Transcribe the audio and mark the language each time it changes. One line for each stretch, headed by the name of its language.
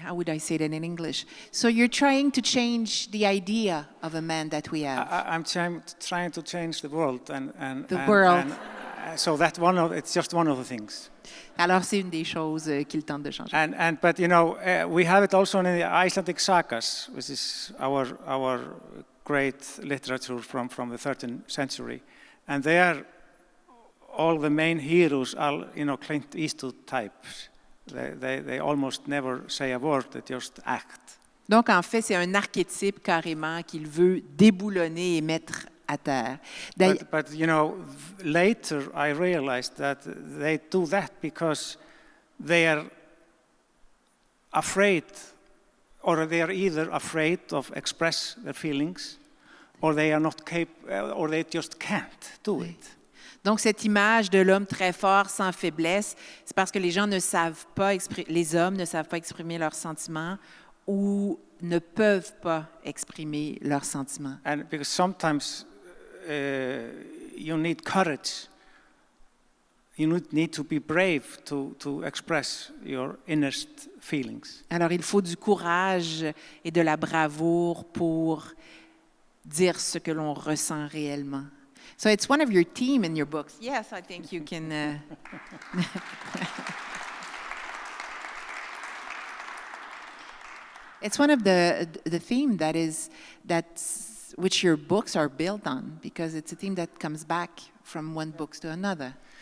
English: How would I say that in English? So you're trying to change the idea of a man that we have. I'm trying to change the world, The world. So it's just one of the things.
French: Alors c'est une des choses qu'il tente de changer.
English: But we have it also in the Icelandic sagas, which is our great literature from the 13th century, and there all the main heroes are Clint Eastwood types. They almost never say a word; they just act.
French: Donc en fait, c'est un archétype carrément qu'il veut déboulonner et mettre à terre.
English: But later I realized that they do that because they are afraid, or they are either afraid of express their feelings, or they are not capable, or they just can't do it.
French: Donc cette image de l'homme très fort, sans faiblesse, c'est parce que les gens ne savent pas les hommes ne savent pas exprimer leurs sentiments ou ne peuvent pas exprimer leurs sentiments.
English: And because sometimes you need courage. You need to be brave to express your innerst feelings.
French: Alors il faut du courage et de la bravoure pour dire ce que l'on ressent réellement.
English: So it's one of your theme in your books. Yes, I think you can. It's one of the theme that's which your books are built on, because it's a theme that comes back from one book to another.